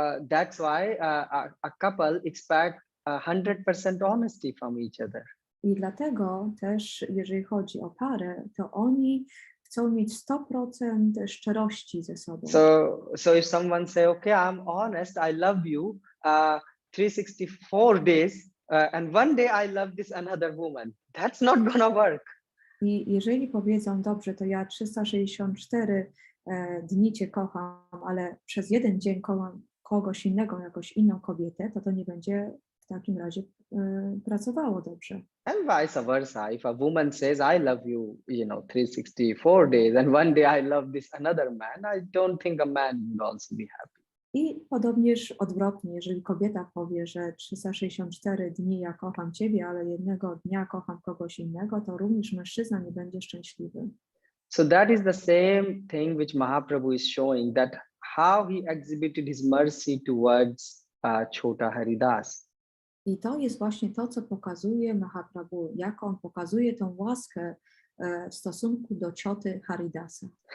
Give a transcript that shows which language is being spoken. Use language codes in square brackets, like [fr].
[en] That's why a couple expect 100% honesty from each other. [pl] I dlatego też, jeżeli chodzi o parę, to oni chcą mieć 100% szczerości ze sobą. [en] So if someone say, okay, I'm honest, I love you 364 days, and one day I love this another woman, that's not gonna work. [pl] I jeżeli powiedzą, dobrze, to ja 364 dni cię kocham, ale przez jeden dzień kocham kogoś innego, jakąś inną kobietę, to nie będzie w takim razie pracowało dobrze. [en] And vice versa. If a woman says, I love you, 364 days, and one day I love this another man, I don't think a man would also be happy. [pl] I podobnież odwrotnie, jeżeli kobieta powie, że 364 dni ja kocham ciebie, ale jednego dnia kocham kogoś innego, to również mężczyzna nie będzie szczęśliwy. [en] So that is the same thing which Mahaprabhu is showing, that how he exhibited his mercy towards Chota Haridas. [pl] I to jest właśnie to, co pokazuje Mahaprabhu, jak on pokazuje tą łaskę w stosunku do cioty Haridasa.